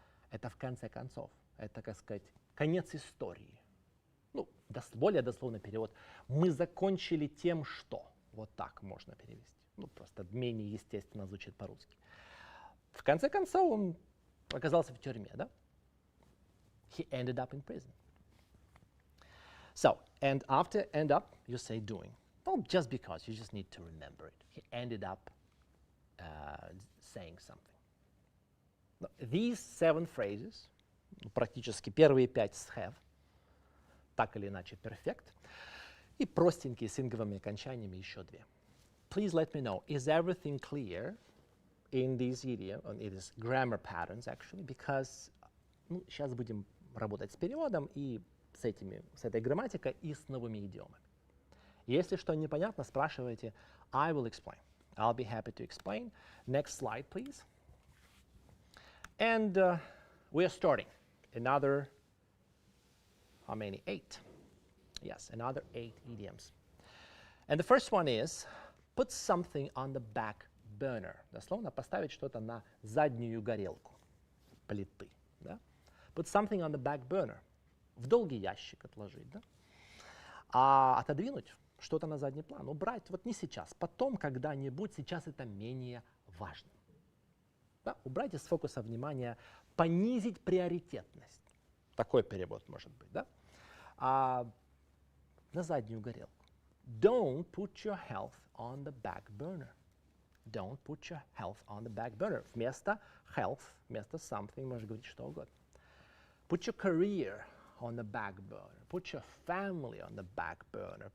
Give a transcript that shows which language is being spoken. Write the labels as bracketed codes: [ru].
[ru] Это в конце концов. Это, как сказать, конец истории. Ну, более дословный перевод. Мы закончили тем, что. Вот так можно перевести. Ну, просто менее естественно звучит по-русски. В конце концов, он оказался в тюрьме, да? [en] He ended up in prison. So, and after end up, you say doing. Well, just because, you just need to remember it. He ended up saying something. Now, these 7 phrases, [ru] практически первые 5 с have, так или иначе perfect, и простенькие с инговыми окончаниями еще 2. [en] Please let me know, is everything clear in these idioms, in these grammar patterns actually, because [ru] сейчас будем работать с переводом и с этой грамматикой и с новыми идиомами. Если что непонятно, спрашивайте, [en] I will explain. I'll be happy to explain. Next slide, please. And we are starting another, how many? 8. Yes, another 8 idioms. And the first one is, put something on the back burner. [ru] Дословно поставить что-то на заднюю горелку плиты. Да? [en] Put something on the back burner. [ru] В долгий ящик отложить. Да? А отодвинуть что-то на задний план. Убрать вот не сейчас, потом когда-нибудь, сейчас это менее важно. Да? Убрать из фокуса внимания, понизить приоритетность. Такой перевод может быть. Да? На заднюю горелку. [en] Don't put your health on the back burner. Don't put your health on the back burner. [ru] Вместо health, вместо something можно говорить что угодно. [en] Put your career on the back burner. Put your family on the back burner.